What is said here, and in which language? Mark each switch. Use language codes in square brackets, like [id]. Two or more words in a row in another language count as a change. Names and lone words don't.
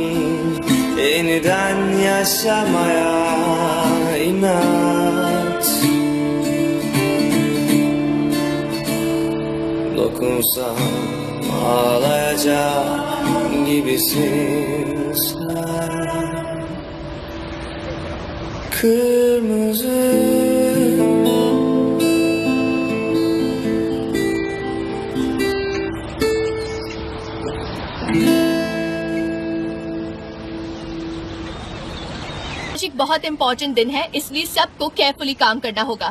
[tr] Yeniden yaşamaya inat. Dokunsam ağlayacak gibisin sen. Kırmızı. [hi] आज एक बहुत इम्पोर्टेंट दिन है, इसलिए सबको केयरफुली काम करना होगा।